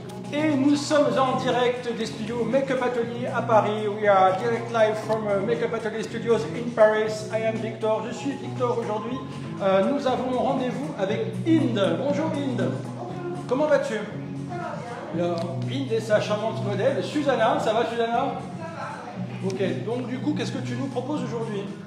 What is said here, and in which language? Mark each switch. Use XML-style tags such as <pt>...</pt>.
<fr>Et nous sommes en direct des studios Make-up Atelier à Paris.</fr> <en>We are direct live from Make-up Atelier Studios in Paris. I am Victor.</en> <fr>Je suis Victor aujourd'hui. Nous avons rendez-vous avec Inde. Bonjour Inde. Comment vas-tu? Inde et sa charmante modèle. Susanna, ça va Susanna? Ok, donc du coup, qu'est-ce que tu nous proposes aujourd'hui?</fr>